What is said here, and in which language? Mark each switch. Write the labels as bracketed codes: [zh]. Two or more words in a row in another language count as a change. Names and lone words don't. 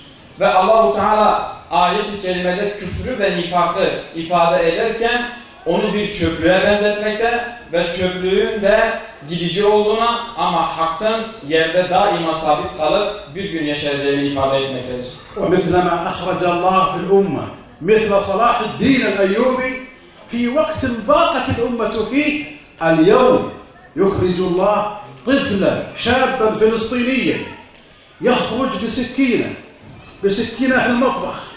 [tr] Ve Allah-u Teala ayet-i kerimede küfrü ve nifakı ifade ederken onu bir çöplüğe benzetmekte ve çöplüğün de gidici olduğuna ama hakkın yerde daima sabit kalıp bir gün yeşereceğini ifade etmektedir. [ar] ومثل ما أخرج الله في الأمة مثل صلاح الدين الأيوبي في وقت ضاقت الأمة فيه اليوم يخرج الله طفلا شابا فلسطينيا يخرج بسكينة في المطبخ